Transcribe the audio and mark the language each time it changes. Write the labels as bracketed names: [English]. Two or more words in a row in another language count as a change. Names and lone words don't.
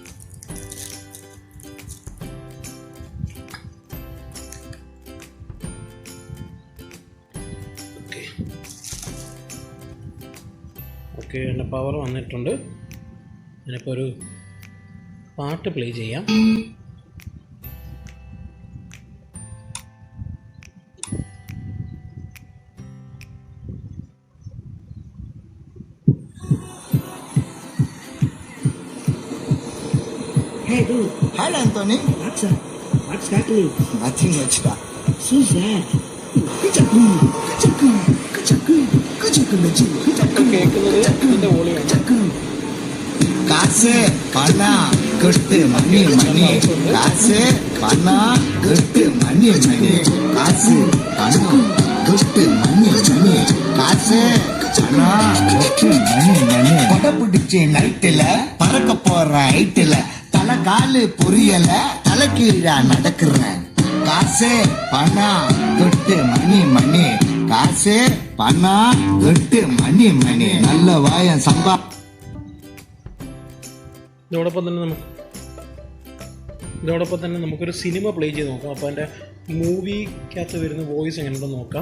[Malayalam] ഓക്കെ, എൻ്റെ പവർ വന്നിട്ടുണ്ട്. ഞാനിപ്പോൾ ഒരു പാട്ട് പ്ലേ ചെയ്യാം. [English] Hey dude. Hi Anthony. What's up? What's happening? Nothing much. So sad. [Tamil] காசு பணம் கொட்டு மணி மணி, காசு பணம் கொட்டு மணி மணி, காசு பணம் கொட்டு மணி மணி, காசு பணம் கொட்டு மணி மணி. கொடை பிடிச்சி நைட்டுல பறக்க போற ஹைட்டுல தலை காலு புரியல, தலை கீழா நடக்கிறேன். காசு பணம் கொட்டு மணி மணி, காசு பணம் கொட்டு மணி மணி. நல்ல வாயம் சம்பா. [Malayalam] ഇതോടൊപ്പം തന്നെ നമുക്കൊരു സിനിമ പ്ലേ ചെയ്ത് നോക്കാം. അപ്പോൾ എൻ്റെ മൂവിക്കകത്ത് വരുന്ന വോയിസ് എങ്ങനെയുണ്ടെന്ന് നോക്കാം.